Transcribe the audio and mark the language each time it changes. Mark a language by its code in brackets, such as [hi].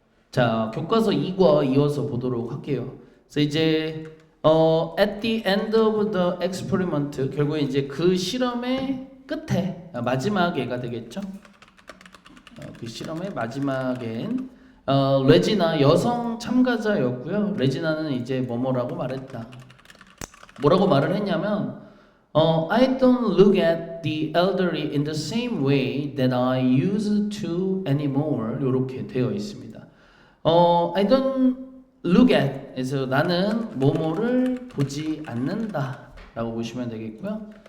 [ko] 자, 교과서 2과 이어서 보도록 할게요. 그래서 이제 [en] at the end of the experiment, [ko] 결국에 이제 그 실험의 끝에 마지막에가 되겠죠. 그 실험의 마지막엔 레지나 여성 참가자였고요. 레지나는 이제 뭐뭐라고 말했다. 뭐라고 말을 했냐면 [en] I don't look at the elderly in the same way that I used to anymore. [ko] 이렇게 되어 있습니다. [en] I don't look at [ko] 그래서 나는 뭐뭐를 보지 않는다 라고 보시면 되겠고요.